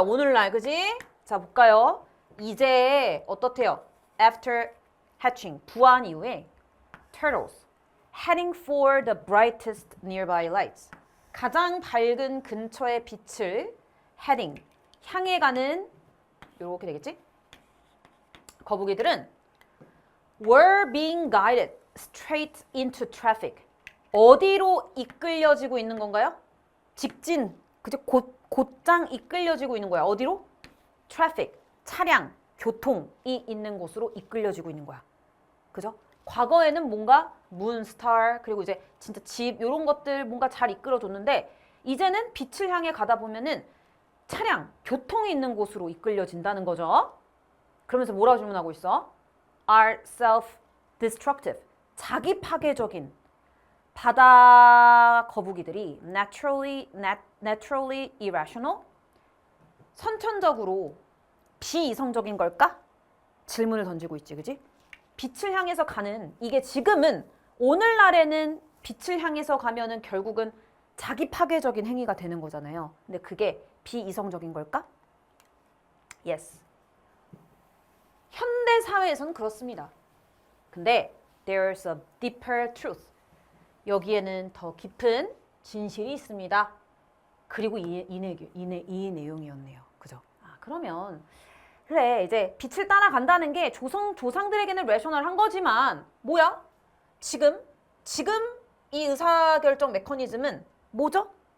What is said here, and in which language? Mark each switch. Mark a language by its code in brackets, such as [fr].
[ko] 오늘날, 그지? 자, 볼까요? 이제 어떻대요? [en] After hatching, [ko] 부화한 이후에 [en] turtles heading for the brightest nearby lights. [ko] 가장 밝은 근처의 빛을 heading, 향해 가는, 이렇게 되겠지? 거북이들은 [en] were being guided straight into traffic. [ko] 어디로 이끌려지고 있는 건가요? 직진, 그죠? 곧장 이끌려지고 있는 거야. 어디로? traffic, 차량, 교통이 있는 곳으로 이끌려지고 있는 거야. 그죠? 과거에는 뭔가 문, 스타, 그리고 이제 진짜 집, 이런 것들 뭔가 잘 이끌어줬는데 이제는 빛을 향해 가다 보면은 차량, 교통이 있는 곳으로 이끌려진다는 거죠. 그러면서 뭐라고 질문하고 있어? [en] Are self-destructive, [ko] 자기 파괴적인 바다 거북이들이 [en] naturally irrational, [ko] 선천적으로 비이성적인 걸까? 질문을 던지고 있지, 그지? 빛을 향해서 가는, 이게 지금은 오늘날에는 빛을 향해서 가면은 결국은 자기 파괴적인 행위가 되는 거잖아요. 근데 그게 비이성적인 걸까? Yes. 현대 사회에서는 그렇습니다. [en] 근데 there's a deeper truth. [ko] 여기에는 더 깊은 진실이 있습니다. 그리고 이 내용이었네요. 그죠? 그러면 그래 이제 빛을 따라간다는 게 조상들에게는 레셔널한 거지만 뭐야? 지금 이 의사결정 메커니즘은 뭐죠?